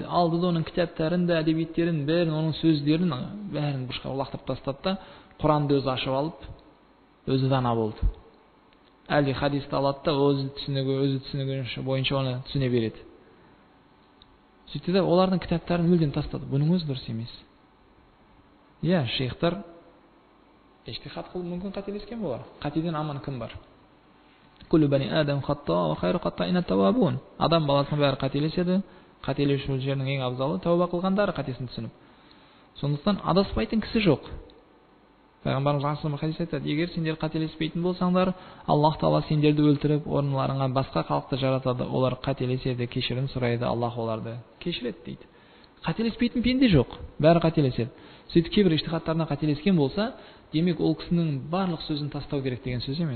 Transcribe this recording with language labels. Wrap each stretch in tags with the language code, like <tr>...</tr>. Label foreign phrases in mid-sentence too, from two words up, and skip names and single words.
<kk>Алды да оның кітаптарын да, әдебиеттерін, бәрін, оның сөздерін бәрін бұрышқа лақтырып тастады да, Құранды өзі ашып алып, өзі дана болды. әлде хадисті алады да өзі түсінігі бойынша оны түсіне береді. Сөйтті де олардың кітаптарын мүлдем тастады. Бұның өзі дұрыс емес. Шейхтар иштихад қылып мүмкін қателескен болар. Қатеден аман кім бар?</kk> <ar>كل بني آدم خطاء وخير الخطائين التوابون.</ar> <kk>Адам баласының бәрі қателеседі. Қателесушілердің ең абзалы тәуба қылғандары, қатесін түсініп. Сондықтан адаспайтын кісі жоқ. Пайғамбарымыз</kk> <ar>صلى الله عليه وسلم</ar> <kk>айтады: егер сендер қателеспейтін болсаңдар, Аллах Тағала сендерді өлтіріп, орынларыңа басқа халықты жаратады. Олар қателеседі, кешірім сұрайды, Аллах оларды кешіреді дейді. Қателеспейтін пенде жоқ, бәрі қателеседі. Сөйтіп кейбір иштихадтарына қателескен болса, демек ол кісінің барлық сөзін тастау керек деген сөз емес.</kk>